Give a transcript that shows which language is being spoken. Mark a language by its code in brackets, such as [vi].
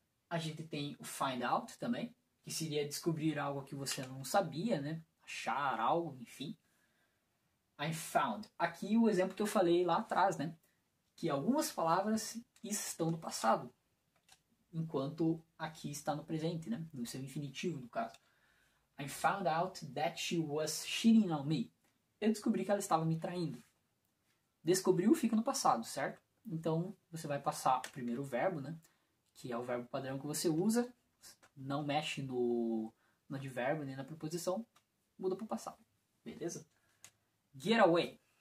[pt] A gente tem o find out também, que seria descobrir algo que você não sabia, né? Achar algo, enfim. [en] I found. [pt] Aqui o exemplo que eu falei lá atrás, né? Que algumas palavras estão no passado, enquanto aqui está no presente, né? No seu infinitivo, no caso. [en] I found out that she was cheating on me. [pt] Eu descobri que ela estava me traindo. Descobriu fica no passado, certo? Então, você vai passar o primeiro verbo, né? Que é o verbo padrão que você usa. Não mexe no advérbio nem na preposição. Muda para o passado. Beleza? [en] Get away.